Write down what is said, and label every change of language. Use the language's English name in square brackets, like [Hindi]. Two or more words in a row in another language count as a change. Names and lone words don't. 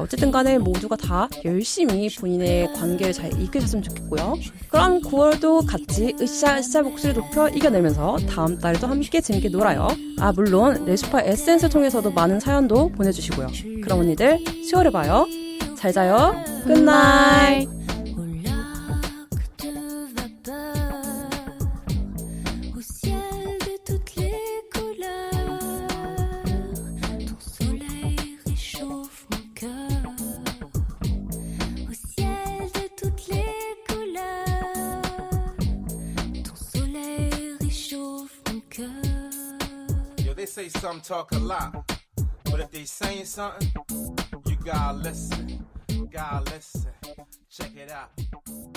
[Korean] 어쨌든 간에 모두가 다 열심히 본인의 관계를 잘 이끄셨으면 좋겠고요. 그럼 9월도 같이 으쌰으쌰 목소리 높여 이겨내면서 다음 달도 함께 재밌게 놀아요. 물론 레슈파 에센스 통해서도 많은 사연도 보내주시고요. 그럼 언니들 10월에 봐요. 잘 자요. 굿나잇. [French] Au ciel de toutes les couleurs, ton soleil réchauffe mon cœur. Au ciel de toutes les couleurs, ton soleil réchauffe mon cœur. [English] Yo, they say some talk a lot, but if they saying something, you gotta listen. Check it out.